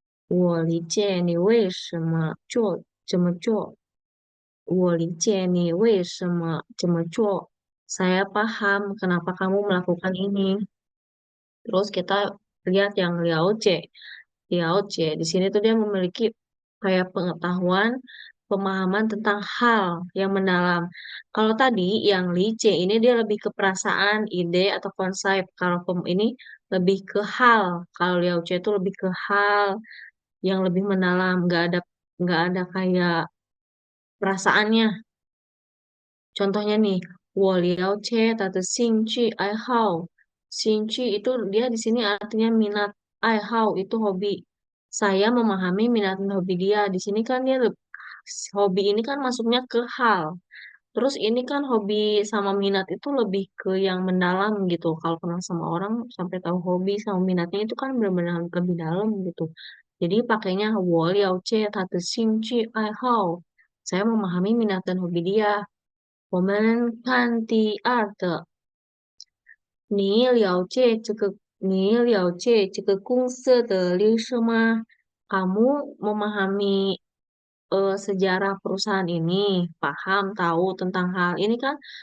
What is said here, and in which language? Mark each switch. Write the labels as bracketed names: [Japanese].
[Chinese] 我理解你为什么做这么做。我理解你为什么这么做。 [Indonesian] Saya paham kenapa kamu melakukan ini. Terus kita lihat yang Liao Jie. Liao Jie di sini tuh dia memiliki kayak pengetahuan, pemahaman tentang hal yang mendalam. Kalau tadi yang Li Jie ini dia lebih ke perasaan, ide atau konsep. Kalau ini lebih ke hal. Kalau Liao Jie itu lebih ke hal yang lebih mendalam. Nggak ada kayak perasaannya. Contohnya nih, [Chinese] 我了解他的兴趣爱好。 [Indonesian] 兴趣itu dia di sini artinya minat, 爱好itu hobi. Saya memahami minat dan hobi dia. Di sini kan dia hobi ini kan masuknya ke hal. Terus ini kan hobi sama minat itu lebih ke yang mendalam gitu. Kalau kenal sama orang sampai tahu hobi sama minatnya itu kan benar-benar lebih dalam gitu. Jadi pakainya [Chinese] 我了解他的兴趣爱好。 [Indonesian] Saya memahami minat dan hobi dia. [Chinese] 我们看第二个，你了解这个公司的历史吗？ [Indonesian] Kamu memahami sejarah perusahaan ini, paham, tahu tentang hal ini kan?